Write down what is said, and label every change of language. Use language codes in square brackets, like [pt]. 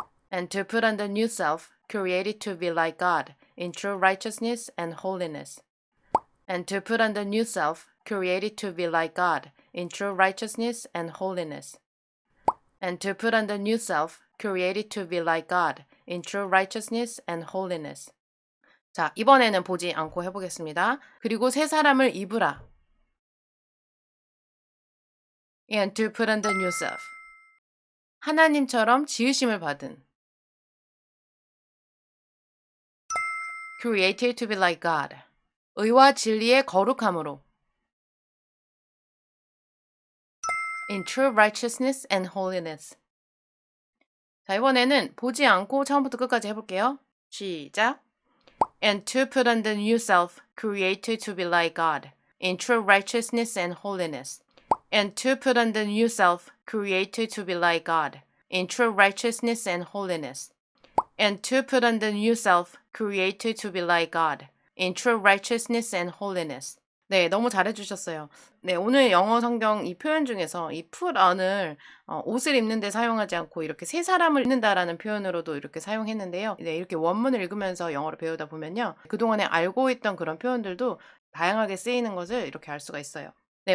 [en] And to put on the new self, created to be like God, in true righteousness and holiness. And to put on the new self, created to be like God, in true righteousness and holiness. And to put on the new self, created to be like God, in true righteousness and holiness. [ko] 자, 이번에는 보지 않고 해보겠습니다. 그리고 새 사람을 입으라. [en] And to put on the new self. [ko] 하나님처럼 지으심을 받은. [en] Created to be like God. [ko] 의와 진리의 거룩함으로. [en] In true righteousness and holiness. [ko] 자, 이번에는 보지 않고 처음부터 끝까지 해볼게요. 시작. [en] And to put on the new self, created to be like God, in true righteousness and holiness. And to put on the new self, created to be like God, in true righteousness and holiness. And to put on the new self, created to be like God, in true righteousness and holiness. [ko] 네. 너무 잘해 주셨어요. 네. 오늘 영어 성경 이 표현 중에서 이 put on을 옷을 입는 데 사용하지 않고 이렇게 새 사람을 입는다라는 표현으로도 이렇게 사용했는데요. 네. 이렇게 원문을 읽으면서 영어를 배우다 보면요. 그동안에 알고 있던 그런 표현들도 다양하게 쓰이는 것을 이렇게 알 수가 있어요. 네.